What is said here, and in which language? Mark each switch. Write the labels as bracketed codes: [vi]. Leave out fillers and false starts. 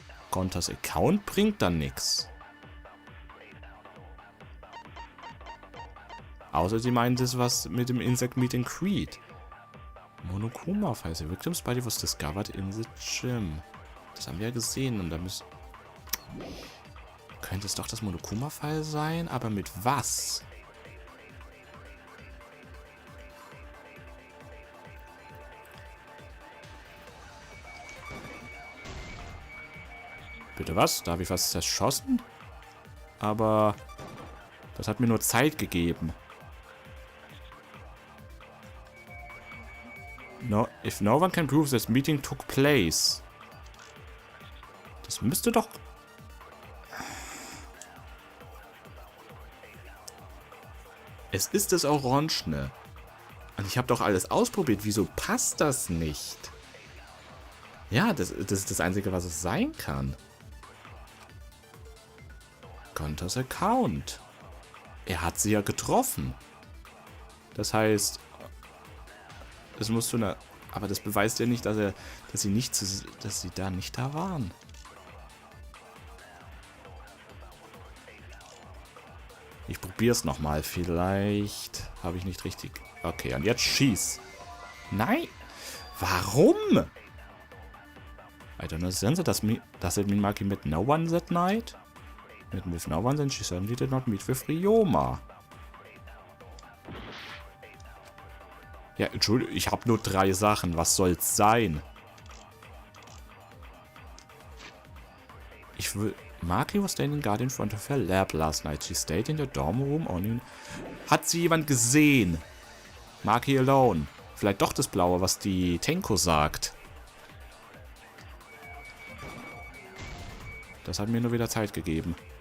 [de] Gontas Account bringt dann nichts. Außer sie meint es was mit dem Insect Meet and Greet. Monokuma-File. [en] The victim's body was discovered in the gym. [de] Das haben wir ja gesehen und da müssen... Könnte es doch das Monokuma-File sein, aber mit was? Bitte was? Da habe ich was zerschossen? Aber das hat mir nur Zeit gegeben. [en] No, if no one can prove this meeting took place. [de] Das müsste doch... Es ist das Orangene. Und ich habe doch alles ausprobiert. Wieso passt das nicht? Ja, das ist das Einzige, was es sein kann. Gontas Account. Er hat sie ja getroffen. Das heißt, es musst du... Aber das beweist ja nicht, dass sie da nicht da waren. Ich probiere es nochmal. Vielleicht habe ich nicht richtig... Okay, und jetzt schieß. Nein! Warum? [en] I don't understand that. Does it mean Maki met no one that night? With no one, then she certainly did not meet with Ryoma. [de] Ja, Entschuldigung, ich habe nur 3 Sachen. Was soll's sein? Ich will... [en] Maki was standing guard in front of her lab last night. She stayed in the dorm room only... [de] Hat sie jemand gesehen? [en] Maki alone. [de] Vielleicht doch das Blaue, was die Tenko sagt. Das hat mir nur wieder Zeit gegeben.